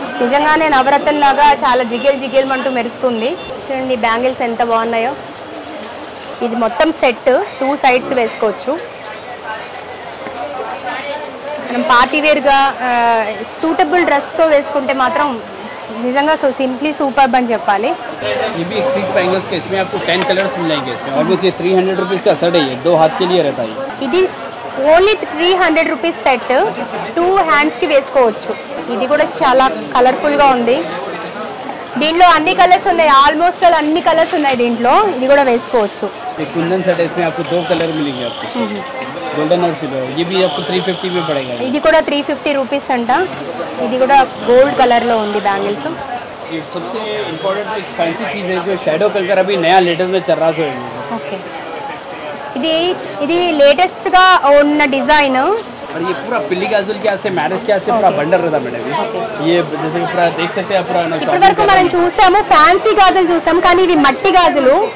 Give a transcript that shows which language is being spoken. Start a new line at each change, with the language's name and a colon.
Telugu: నిజంగానే నవరత్న లాగా చాలా జిగేల్ మంటూ మెరుస్తుంది. చూడండి బ్యాంగిల్స్ ఎంత బాగున్నాయో. ఇది మొత్తం సెట్, 2 సైడ్స్ వేసుకోవచ్చు. మనం పార్టీ వేర్గా సూటబుల్ డ్రెస్తో వేసుకుంటే మాత్రం నిజంగా సింప్లీ సూపర్ అని చెప్పాలి.
Hindi: ये भी 6 बैंगल्स के, इसमें आपको 10 कलर्स मिल जाएंगे. ऑलमोस्ट ये 300 रुपीज़ का सेट है, ये 2 हाथ के लिए रहता है.
Telugu: ఇది ఓన్లీ 300 రూపీస్ సెట్, 2 హ్యాండ్స్కి వేసుకోవచ్చు. ఇది కూడా చాలా కలర్ఫుల్గా ఉంది. దీంట్లో అన్ని కలర్స్ ఉన్నాయి, ఆల్మోస్ట్ అన్ని కలర్స్ ఉన్నాయి దీంట్లో. ఇది కూడా వేసుకోవచ్చు.
Hindi: कुंदन सेट है, इसमें आपको 2 कलर मिलेंगे आपको, गोल्डन और सिल्वर. ये भी आपको 350 में पड़ेगा.
Telugu: ఇది కూడా 350 రూపీస్ అంట. ఇది కూడా గోల్డ్ కలర్లో ఉంది బ్యాంగిల్స్.
Hindi: ये सबसे इम्पोर्टेंट एक फैंसी चीज़ है जो शैडो कलर अभी नया लेटेस्ट में चल रहा है.
Telugu: ఓకే, ఇది లేటెస్ట్గా ఉన్న డిజైన్.
Hindi: और ये पूरा पिल्ली गाजुल के हाथ से मैरिज के हाथ से पूरा बंडल रहता मैडम. ये जैसे पूरा देख सकते हैं पूरा.
Telugu: ఇప్పటి వరకు మనం చూసాము ఫ్యాన్సీ గాజులు చూసాము, కానీ ఇవి మట్టి గాజులు.